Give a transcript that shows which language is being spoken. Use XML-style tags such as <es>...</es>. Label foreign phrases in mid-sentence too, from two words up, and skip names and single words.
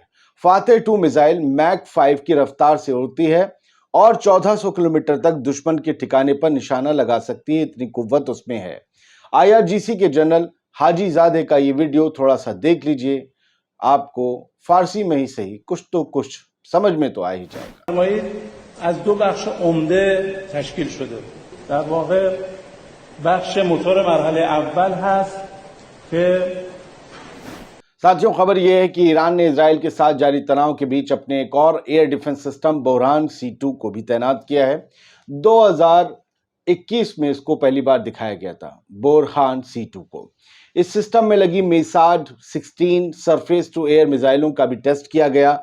<hi>फातेह 2 मिसाइल मैक 5 की रफ्तार से उड़ती है और 1400 किलोमीटर तक दुश्मन के ठिकाने पर निशाना लगा सकती है, इतनी कुव्वत उसमें है। IRGC के जनरल हाजीजादे का ये वीडियो थोड़ा सा देख लीजिए, आपको फारसी में ही सही कुछ समझ में तो आ ही जाएगा।</hi> <fa>از دو بخش عمده تشکیل شده. در واقع بخش موتور مرحله اول هست که</fa> <hi>साथियों, खबर यह है कि ईरान ने इजराइल के साथ जारी तनाव के बीच अपने एक और</hi> <en>air defense system</en> <hi>बोरहान C2 को भी तैनात किया है। 2021 में इसको पहली बार दिखाया गया था, बोरहान C2 को। इस सिस्टम में लगी मेसाड 16</hi> <en>surface to air</en> <hi>मिसाइलों का भी टेस्ट किया गया।</hi>